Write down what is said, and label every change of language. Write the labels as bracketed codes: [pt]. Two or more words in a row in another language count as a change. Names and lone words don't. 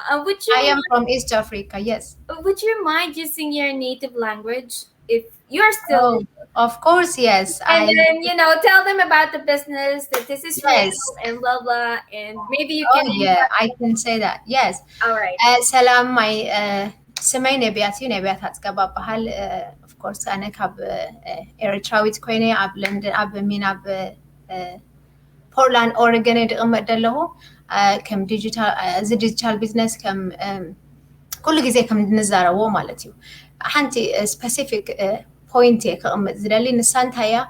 [en] I am from East Africa, yes. Would you mind using your native language if you're still, Oh, of course, yes. and then tell them about the business that this is real Yes. and blah blah, and maybe you Oh, can yeah, invite. I can say that. Yes. All right. [ti] ሰላም ማይ ስመይ ነቢያት እዩ ነቢያት ኣፅገባ በሃል [en] of course [ti] ኣነ ካብ ኤርትራዊት ኮይነ ኣብ ለንደን ኣብ ሚን ኣብ ፖርትላንድ ኦሬገን እየ ድቕመጥ ዘለኹ ከም ዲጂታል እዚ [en] digital business [ti] ከም ኩሉ ግዜ ከም ንዛረቦ ማለት እዩ ሓንቲ [en] specific point [ti] እየ ክቕምጥ ዝደሊ ንሳ እንታይ እያ